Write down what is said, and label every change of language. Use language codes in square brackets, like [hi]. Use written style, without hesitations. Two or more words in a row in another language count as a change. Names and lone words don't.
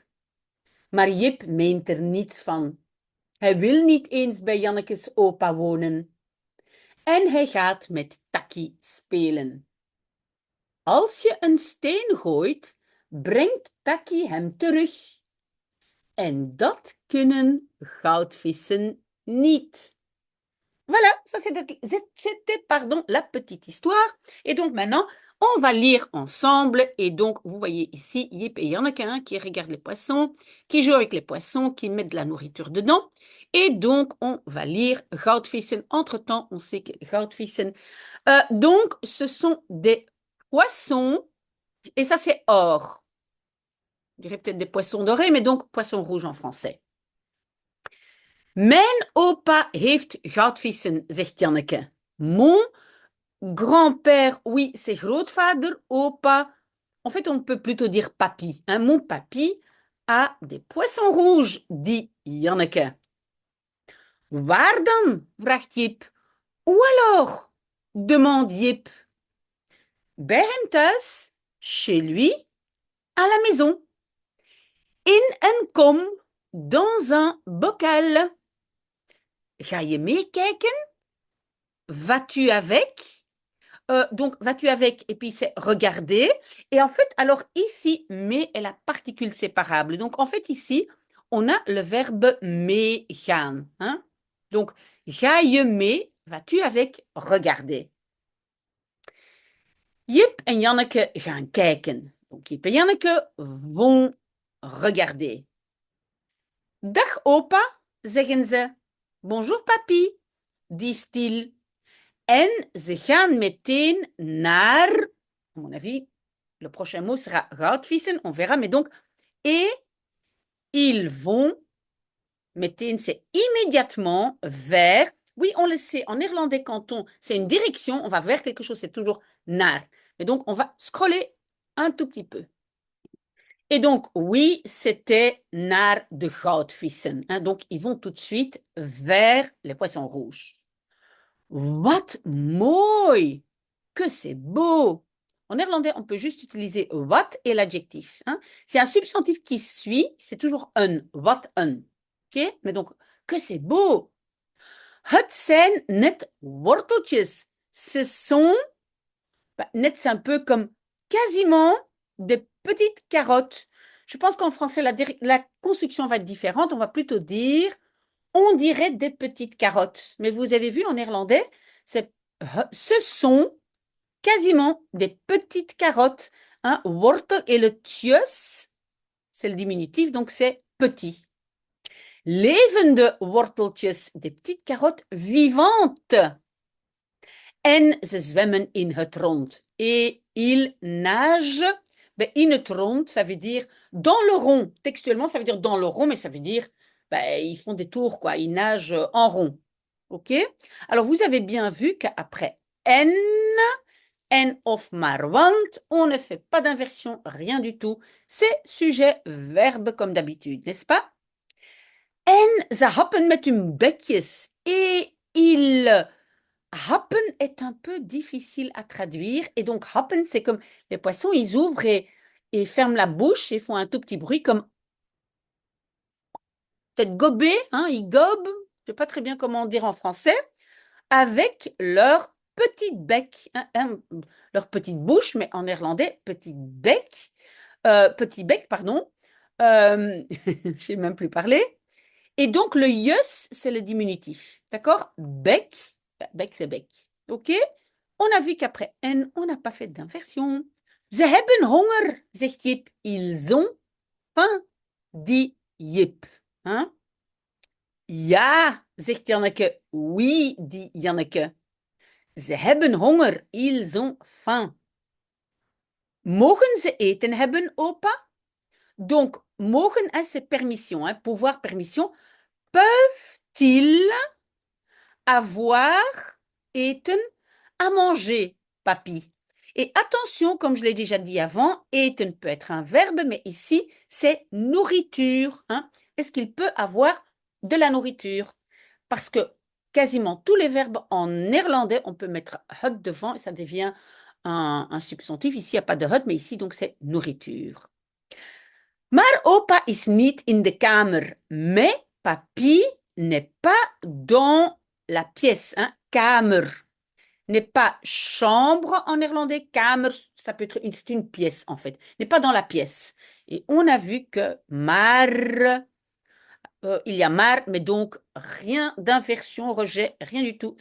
[nl] Maar Jip meent er niets van. Hij wil niet eens bij Jannekes opa wonen. En hij gaat met Takkie spelen. Als je een steen gooit, brengt Takkie hem terug. En dat kunnen goudvissen niet. [fr] Voilà, ça c'était la petite histoire. Et donc maintenant, on va lire ensemble. Et donc, vous voyez ici, Yip et Janneke qui regardent les poissons, qui jouent avec les poissons, qui mettent de la nourriture dedans. Et donc, on va lire goudvissen. Entre-temps, on sait que goudvissen, donc, ce sont des poissons. Et ça, c'est or. Je dirais peut-être des poissons dorés, mais donc poissons rouges en français. [nl] Mijn opa heeft goudvissen, zegt Janneke. [fr] Mon Grand-père, oui, c'est [nl] grootvader, opa. [fr] En fait, on peut plutôt dire papy, hein. Mon papy a des poissons rouges, dit Janneke. [nl] Waar dan? vraagt Jip. [fr] Où alors? demande Jip. [nl] Bij hem thuis, [fr] chez lui, à la maison. [nl] In een kom, [fr] dans un bocal. [nl] Ga je meekijken? [fr] Vas-tu avec? Donc, vas-tu avec? Et puis, c'est regarder. Et en fait, alors ici, mais est la particule séparable. Donc, en fait, ici, on a le verbe meegaan. Hein? Donc, [nl] ga je mee? [fr] Vas-tu avec? Regarder. [nl] Jip en Janneke gaan kijken. [fr] Donc, Jip en Janneke vont regarder. [nl] Dag opa, zeggen ze. [fr] Bonjour papi, disent-ils. [nl] En ze gaan meteen naar, [fr] à mon avis, le prochain mot sera goudvissen, on verra, mais donc, et ils vont, meteen, c'est immédiatement vers, oui, on le sait, en néerlandais, quand c'est une direction, on va vers quelque chose, c'est toujours naar. Mais donc, on va scroller un tout petit peu. Et donc, oui, c'était [nl] naar de goudvissen. [fr] Hein, donc, ils vont tout de suite vers les poissons rouges. [nl] Wat mooi! [fr] Que c'est beau! En néerlandais, on peut juste utiliser wat et l'adjectif. Hein. C'est un substantif qui suit, c'est toujours un, [nl] wat een. [fr] Ok? Mais donc, que c'est beau! [nl] Het zijn net worteltjes. [fr] Ce sont, net c'est un peu comme quasiment des petites carottes. Je pense qu'en français, la construction va être différente. On va plutôt dire, on dirait des petites carottes. Mais vous avez vu en néerlandais, ce sont quasiment des petites carottes. Hein. Wortel et le tjus, c'est le diminutif, donc c'est petit. [nl] Levende worteltjes, [fr] des petites carottes vivantes. [nl] En ze zwemmen in het rond. [fr] Et ils nagent [nl] in het rond, [fr] ça veut dire dans le rond. Textuellement, ça veut dire dans le rond, mais ça veut dire ils font des tours, quoi. Ils nagent en rond. OK? Alors, vous avez bien vu qu'après [nl] en of maar want, [fr] on ne fait pas d'inversion, rien du tout. C'est sujet, verbe comme d'habitude, n'est-ce pas? [nl] En ze happen met hun bekjes. [fr] Et ils happen est un peu difficile à traduire. Et donc, happen, c'est comme les poissons, ils ouvrent et ferment la bouche et font un tout petit bruit comme peut-être gober, hein, ils gobent, je ne sais pas très bien comment dire en français, avec leur petite bec, leur petite bouche, mais en néerlandais, petit bec, pardon. Je ne sais même plus parler. Et donc, le yus, c'est le diminutif. D'accord? Bec, bec, c'est bec. OK? On a vu qu'après en, on n'a pas fait d'inversion. [nl] Ze hebben honger, zegt Jip. [fr] Ils ont faim, dit Jip. Hein? [nl] Ja, zegt Janneke. [fr] Oui, dit Janneke. [nl] Ze hebben honger, [fr] ils ont faim. [nl] Mogen ze eten hebben, opa? [fr] Donc, mogen, hein, c'est permission, hein, pouvoir, permission. Peuvent-ils avoir, eten, à manger, papy? Et attention, comme je l'ai déjà dit avant, eten peut être un verbe, mais ici, c'est nourriture. Hein. Est-ce qu'il peut avoir de la nourriture? Parce que quasiment tous les verbes en néerlandais, on peut mettre het devant et ça devient un substantif. Ici, il n'y a pas de het, mais ici, donc, c'est nourriture. [nl] Maar opa is niet in de kamer. [fr] Mais papy n'est pas dans la pièce. Hein? Kamer n'est pas chambre en néerlandais. Kamer, ça peut être c'est une pièce en fait. N'est pas dans la pièce. Et on a vu que maar, il y a maar, mais donc rien d'inversion, rejet, rien du tout.